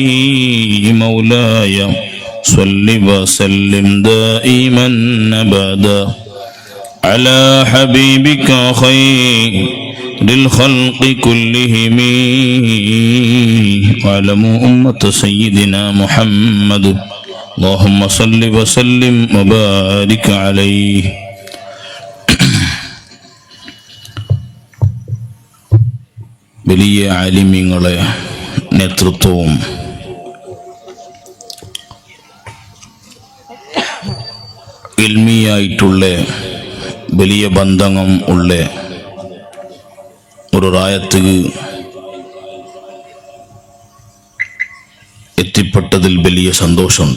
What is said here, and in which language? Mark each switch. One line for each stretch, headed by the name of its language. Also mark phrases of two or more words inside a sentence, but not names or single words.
Arabic: مولاي صل وسلم دائما أبدا على حبيبك خير للخلق كلهم، واعلموا أمة سيدنا محمد اللهم صل وسلم وبارك عليه.
Malayalam: വലിയ ആലിമീങ്ങളെ നേതൃത്വവും ഇൽമിയായിട്ടുള്ള വലിയ ബന്ധം ഉള്ള ഒരു റായത്ത് എത്തിപ്പെട്ടതിൽ വലിയ സന്തോഷമുണ്ട്.